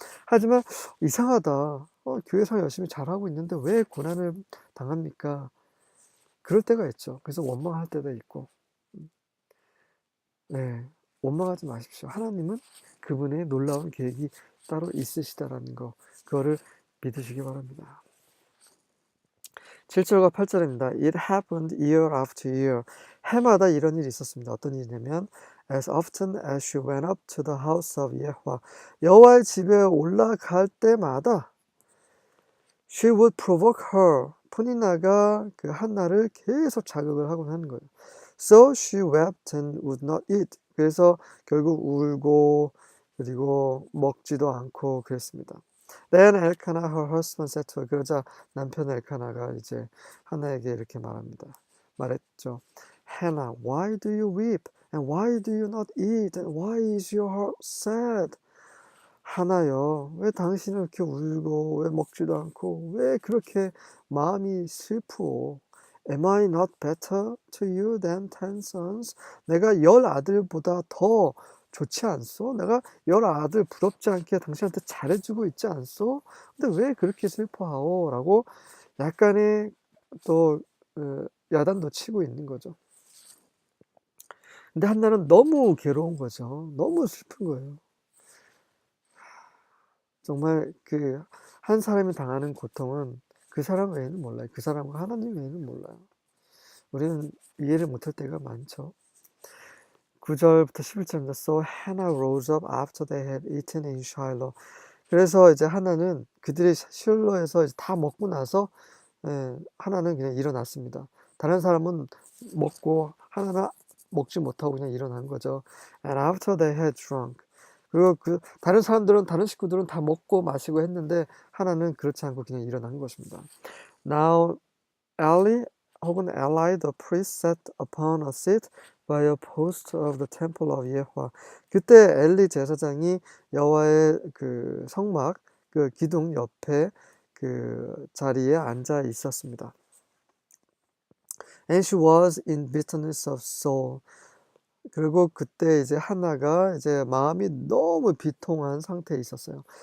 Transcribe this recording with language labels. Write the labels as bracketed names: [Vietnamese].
[Korean] 하지만 이상하다. 교회생활 열심히 잘하고 있는데 왜 고난을 당합니까? 그럴 때가 있죠. 그래서 원망할 때도 있고. 네, 원망하지 마십시오. 하나님은 그분의 놀라운 계획이 따로 있으시다라는 거, 그거를 믿으시기 바랍니다. 7절과 8절입니다. [English] It happened year after year. [Korean] 해마다 이런 일이 있었습니다. 어떤 일이냐면 [English] As often as she went up to the house of Yahweh. [Korean] 여호와의 집에 올라갈 때마다 [English] she would provoke her. [Korean] 푸니나가 그 한나를 계속 자극을 하곤 하는 거예요. [English] So she wept and would not eat. [Korean] 그래서 결국 울고 그리고 먹지도 않고 그랬습니다. [English] Then Elkanah, her husband, said to her. [Korean] 그러자 남편 엘카나가 이제 한나에게 이렇게 말했죠. [English] Hannah, why do you weep? And why do you not eat? And why is your heart sad? [Korean] 하나여, 왜 당신은 이렇게 울고 왜 먹지도 않고 왜 그렇게 마음이 슬프오? [English] Am I not better to you than 10 sons? [Korean] 내가 10 아들보다 더 좋지 않소? 내가 10 아들 부럽지 않게 당신한테 잘해주고 있지 않소? 근데 왜 그렇게 슬퍼하오? 라고 약간의 또 야단도 치고 있는 거죠. 근데 한나는 너무 괴로운 거죠. 너무 슬픈 거예요. 정말 그 한 사람이 당하는 고통은 그 사람 외에는 몰라요. 그 사람과 하나님 외에는 몰라요. 우리는 이해를 못할 때가 많죠. 9절부터 11절입니다. [English] So Hannah rose up after they had eaten in Shiloh. [Korean] 그래서 이제 하나는 그들이 실로에서 다 먹고 나서 하나는 그냥 일어났습니다. 다른 사람은 먹고 하나는 먹지 못하고 그냥 일어난 거죠. [English] And after they had drunk. [Korean] 그리고 다른 사람들은 다른 식구들은 다 먹고 마시고 했는데 하나는 그렇지 않고 그냥 일어난 것입니다. [English] Now Eli [Korean] 혹은 [English] Eli the priest sat upon a seat by a post of the temple of 예호와. [Korean] 그때 엘리 제사장이 여호와의 그 성막 그 기둥 옆에 그 자리에 앉아 있었습니다. [English] And she was in bitterness of soul. [Korean] 그리고 그때 이제 하나가 이제 마음이 너무 비통한 상태에 있었어요.